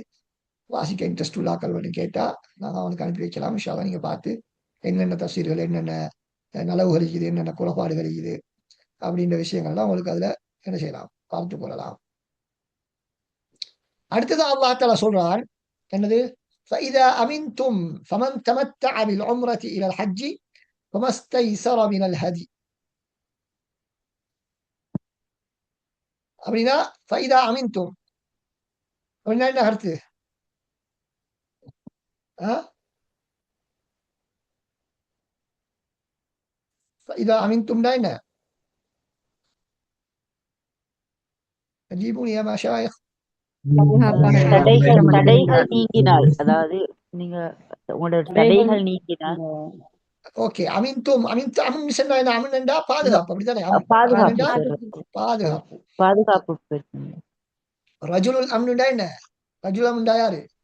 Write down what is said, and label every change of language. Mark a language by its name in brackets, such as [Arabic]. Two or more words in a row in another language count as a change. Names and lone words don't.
[Tamil] வாசிக்க இன்ட்ரெஸ்ட் உள்ளாக்கள் அப்படின்னு கேட்டா நாங்கள் அவனுக்கு அனுப்பி வைக்கலாம். இன்ஷால்லா நீங்க பார்த்து என்னென்ன தஃப்சீர்கள், என்னென்ன நலவுகள் இருக்குது, என்னென்ன குறைபாடுகள் இருக்குது அப்படின்ற விஷயங்கள்லாம் உங்களுக்கு அதுல என்ன செய்யலாம், பார்த்து கொள்ளலாம். அடுத்தது [Arabic] الله تعالى [Tamil] சொல்றான் என்னது, [Arabic] فإذا أمنتم فمن تمتع بالعمرة إلى الحج فما استيسر من الهدي. [Tamil] அப்படின்னா [Arabic] فإذا أمنتم [Tamil] அப்படின்னா என்ன கருத்து? [Arabic] فإذا أمنتم ده என்ன? جيبوني يا مشايخ. [Tamil] தடைகள் நீங்கினால், அதாவது நீங்க உங்களோட தடைகள் நீங்கினால். ஓகே, அமின்தும் அமின் சொன்னா என்ன? அமின்டா பாதுகாப்பு, அப்படித்தானே? பாதுகாப்பு. [Arabic] رجل الأمن [Tamil] என்ன? [Arabic] رجل الأمن [Tamil] யாரு?